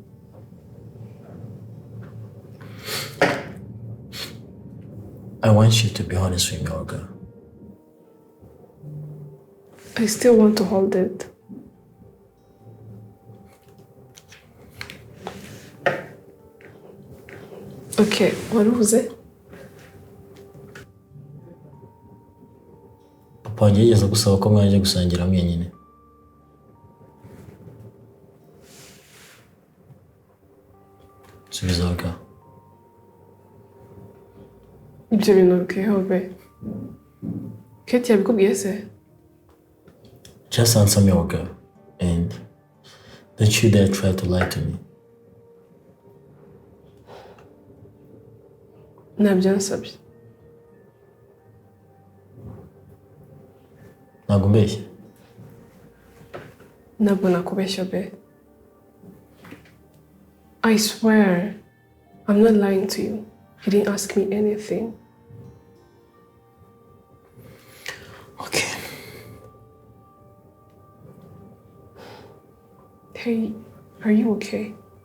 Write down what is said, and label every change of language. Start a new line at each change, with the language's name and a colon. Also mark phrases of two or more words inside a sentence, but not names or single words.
English: I want you to be honest with me, Olga. I still want to hold it. Okay, what was it?
Kinyarwanda: Papa wanjye yigeze gusaba ko mwajya gusangira mwenyine. Subiza Olga. Ibyo bintu bikeho be. Kate yabikubwiye se?
English: Just answer me, Olga. And don't you dare try to lie to me.
Kinyarwanda: Ntabyo nsabye. Ntabwo mbeshya. Ntabwo nakubeshya be.
English: I swear, I'm not lying to you. He didn't ask me anything. Okay. Hey, are you okay?